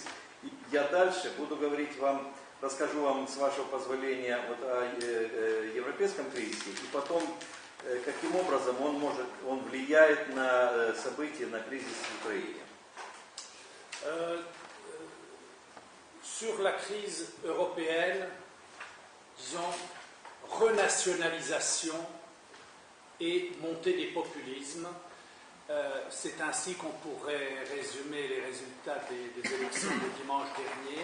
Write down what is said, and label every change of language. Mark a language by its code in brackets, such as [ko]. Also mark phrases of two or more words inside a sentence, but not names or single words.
[ru] И я дальше буду говорить вам, расскажу вам, с вашего позволения, вот о европейском кризисе, и потом, каким образом он влияет на события, на кризис в Украине. [fr] Sur la crise européenne, disons, renationalisation et montée des populismes. C'est ainsi qu'on pourrait résumer les résultats des élections de dimanche dernier.